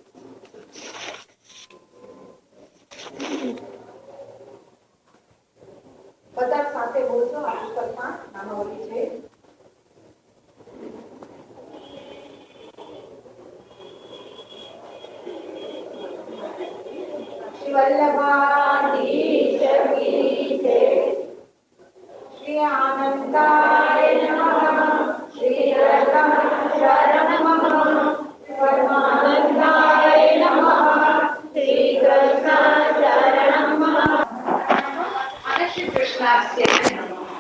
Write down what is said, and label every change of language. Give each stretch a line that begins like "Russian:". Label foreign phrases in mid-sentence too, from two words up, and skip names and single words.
Gujarati: બધા સાથે બોલશો. આ પુસ્તકમાં નામાવલી છે. શ્રી વલ્લભાધીશ કી જય.
Sanskrit: श्री आनंदाय नमः. श्री रतन शरण नमः. परमानंदाय नमः. श्री कृष्ण शरण नमः. અને શ્રી કૃષ્ણાસ્ય નમઃ.